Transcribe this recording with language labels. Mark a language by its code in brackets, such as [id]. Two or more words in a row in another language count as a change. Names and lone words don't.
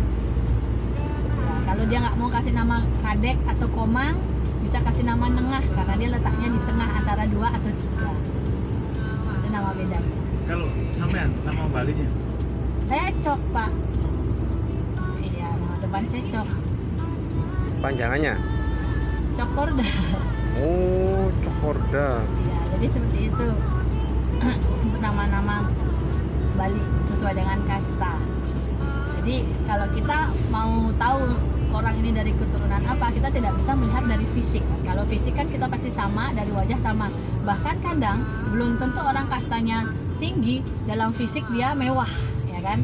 [id] Ya, kalau dia nggak mau kasih nama kadek atau komang, bisa kasih nama nengah karena dia letaknya di tengah antara 2 atau 3. Itu nama bedanya. Kalau sampean nama Balinya? Saya Cok, Pak. Iya, nama depan saya Cok. Panjangannya? Cokorda. Oh, Cokorda. Ya, jadi seperti itu. Nama-nama Bali sesuai dengan kasta. Jadi kalau kita mau tahu orang ini dari keturunan apa, kita tidak bisa melihat dari fisik. Kalau fisik kan kita pasti sama, dari wajah sama. Bahkan kadang belum tentu orang kastanya tinggi, dalam fisik dia mewah, ya kan?